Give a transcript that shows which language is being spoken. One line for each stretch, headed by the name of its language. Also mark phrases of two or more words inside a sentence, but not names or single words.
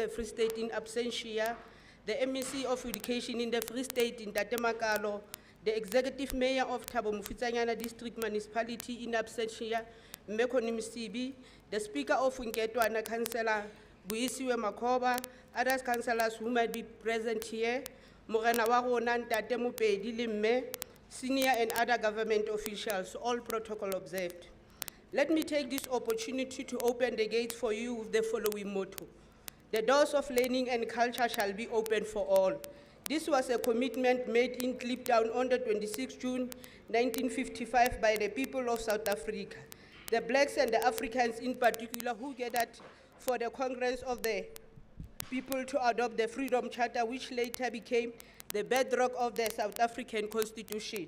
English: the Free State in absentia, the MEC of Education in the Free State in Tate Makalo, the Executive Mayor of Thabo Mofetsanyana District Municipality in absentia, Mmekoni Msibi, the Speaker of Nketwana, Councillor Buisiwe Makoba, other councillors who might be present here,
Southern Sotho: Morena wa rona Ntate Mopedi le mme,
English: senior and other government officials, all protocol observed. Let me take this opportunity to open the gates for you with the following motto. The doors of learning and culture shall be open for all. This was a commitment made in Kliptown on the 26th June 1955 by the people of South Africa, the blacks and the Africans in particular, who gathered for the Congress of the People to adopt the Freedom Charter, which later became the bedrock of the South African Constitution.